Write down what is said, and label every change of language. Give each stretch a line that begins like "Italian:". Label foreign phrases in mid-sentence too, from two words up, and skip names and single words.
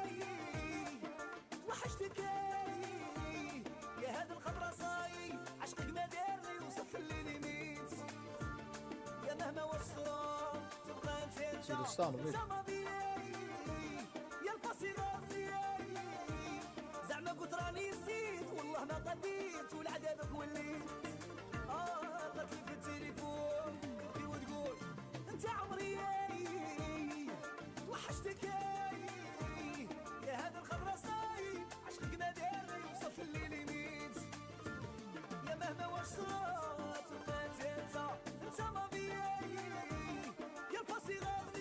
Arabic: توحشتك يا هاد الخضرا صاي عشقك ما دارني وصلت لليميت يا مهما وصلت تبقى انت
Dutch: Zie je staan of niet?
Arabic: يا الفصيلة زعما قلت راني نسيت والله ما قديت ولعذابك وليت لغت لي في التليفون تبكي وتقول انت عمري توحشتك يا هذا الخضرا صاي عشقك ما داري وصلت لليميت يا مهما واش صرات بقيت انت ما بيا يا الفصيلة